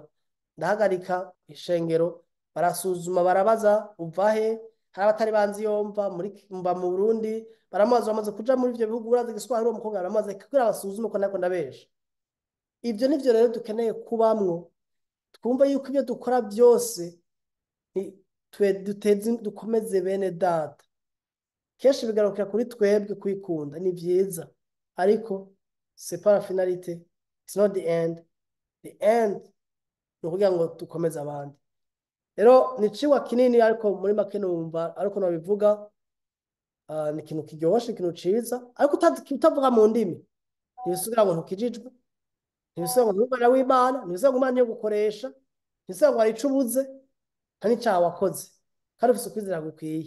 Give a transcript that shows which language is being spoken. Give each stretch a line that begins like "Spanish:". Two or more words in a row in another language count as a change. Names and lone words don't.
Rundi: Ndahagarika ishengero, barasuzuma barabaza uva he, hari abatari banzi iyo mba mu Burundi, baramubaza bamaze kuja muri ivyo bihugu urazi igiswahili, uwo mukobwa baramaze kugira basuzume ko nako ndabesha. Ivyo nivyo rero dukeneye kubamwo, twumva yuko ibyo dukora byose dukomeze bene data. Kenshi bigarukira kuri twebwe kwikunda, ni vyiza, ariko
French: c'est pas la finalité,
English: it's not the end. The end
Rundi: ni ukugira ngo dukomeze abandi. Rero ni icigwa kinini, ariko muri make numva ariko nabivuga ni ikintu kiryoshe, ikintu ciza, ariko utavuga mu ndimi ntibisubira ngo ntukijijwe, ntibisubira ngo ntubana w'Imana, ntibisubira ngo Imana niyo gukoresha, ntibisubira ngo hari ico ubuze nta n'icaha wakoze, kandi ufise ukwizera gukwiye.